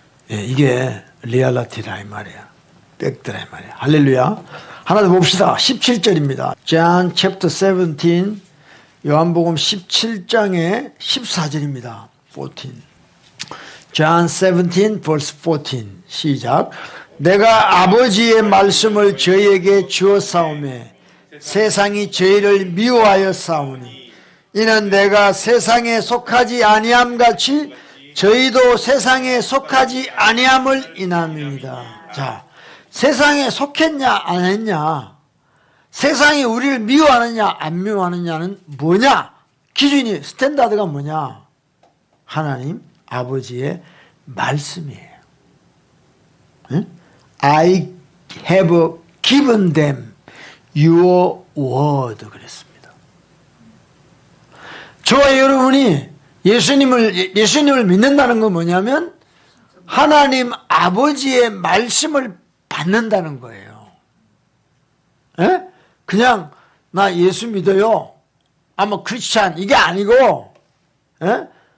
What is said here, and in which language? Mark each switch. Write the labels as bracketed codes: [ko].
[ko] 예, 이게 리얼리티라 이 말이야. 팩트라 이 말이야. 할렐루야. 하나 더 봅시다. 17절입니다. [en] John chapter 17 [ko] 요한복음 17장의 14절입니다. 14. [en] John 17 verse 14 [ko] 시작. 내가 아버지의 말씀을 저희에게 주었사오매 세상이 저희를 미워하여 싸우니 이는 내가 세상에 속하지 아니함 같이 저희도 세상에 속하지 아니함을 인함입니다. 자, 세상에 속했냐 안 했냐, 세상이 우리를 미워하느냐 안 미워하느냐는 뭐냐, 기준이 스탠다드가 뭐냐? 하나님 아버지의 말씀이에요. 응? [en] I have given them your word [ko] 그랬습니다. 저와 여러분이 예수님을 믿는다는 건 뭐냐면 하나님 아버지의 말씀을 받는다는 거예요. 에? 그냥 나 예수 믿어요. 아마 크리스찬 이게 아니고 에?